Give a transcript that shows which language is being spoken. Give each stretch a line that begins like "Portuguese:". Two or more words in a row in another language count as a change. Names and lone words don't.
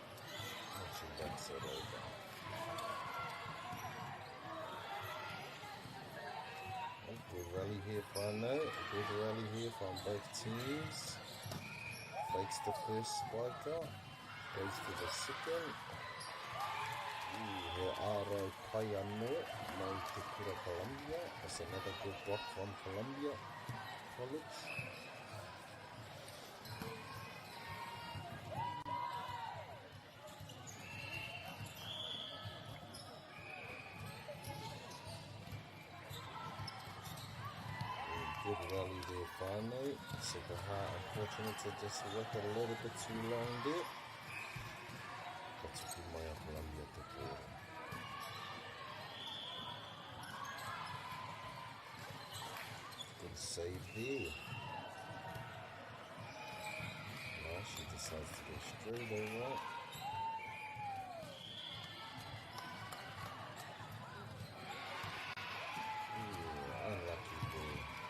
English: Actually, that set over. Good rally here, Whānau. Good rally here from both teams. Fakes the first spiker. Goes to the second.
Māori: He ārau pai anō. Nau te kura Columbia.
English: That's another good block from Columbia College. Good rally there, Whānau. Sacred Heart, unfortunate to just work it a little bit too long there.
Māori: Ka tuku mai a Columbia te kōra.
English: Good save there. No, she decides to go straight over. Unlucky there.